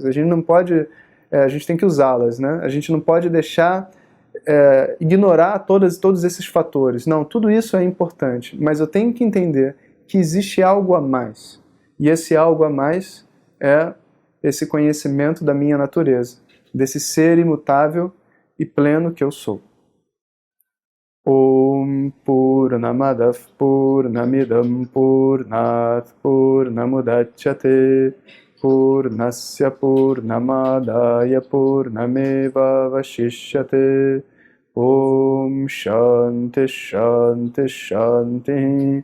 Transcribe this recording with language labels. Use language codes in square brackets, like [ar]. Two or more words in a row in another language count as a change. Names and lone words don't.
[pt] A gente não pode, a gente tem que usá-las, né? A gente não pode deixar ignorar todos esses fatores. Não, tudo isso é importante, mas eu tenho que entender que existe algo a mais. E esse algo a mais é esse conhecimento da minha natureza, desse ser imutável e pleno que eu sou. [sa] ॐ पूर्णमदः पूर्णमिदं पूर्णात् पूर्णमुदच्यते पूर्णस्य पूर्णमादाय पूर्णमेव अवशिष्यते. ॐ शान्ति शान्ति शान्ति.